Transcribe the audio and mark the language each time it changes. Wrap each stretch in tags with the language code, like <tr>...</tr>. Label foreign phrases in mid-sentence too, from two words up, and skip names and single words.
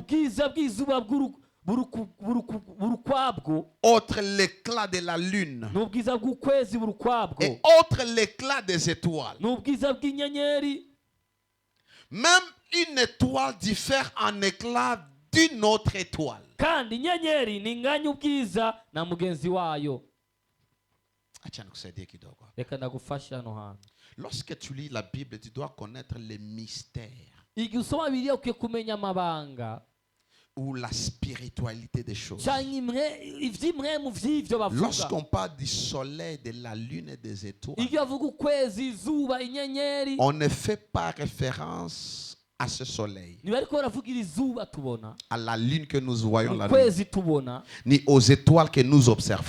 <fr>Autre l'éclat de la lune. Et autre l'éclat des étoiles. Même une étoile diffère en éclat d'une autre étoile.</fr> <rw>kandi inyenyeri ninganya ubwiza na mugenzi wayo. Reka ndagufasha hano hantu.</rw> <fr>Lorsque tu lis la Bible, tu dois connaître les mystères</fr> <rw>igihe usoma Bibiliya ukwiye kumenya amabanga</rw> <fr>ou la spiritualité des choses. Lorsqu'on parle du soleil, de la lune et des étoiles, on ne fait pas référence à ce soleil, à la lune que nous voyons la nuit, ni aux étoiles que nous observons.</fr>